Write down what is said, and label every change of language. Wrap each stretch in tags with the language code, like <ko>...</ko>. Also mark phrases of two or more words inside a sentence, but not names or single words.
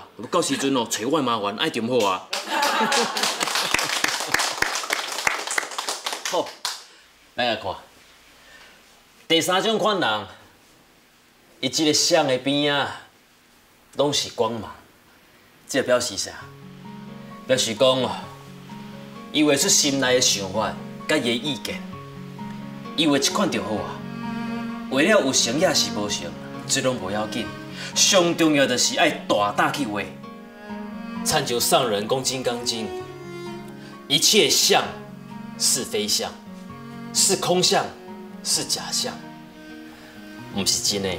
<nan>到时阵找我麻烦，爱中好啊。好，咱来看第3种款人，伊即个相的边啊，拢是光芒。这表示啥？表示讲伊画出心内的想法，甲伊的意见，伊画一款就好啊。画了有成也是无成，这拢无要紧。上重要就是爱大胆去画。参照上人讲《金刚经》，一切相是非相，是空相，是假相，唔是真的。</nan>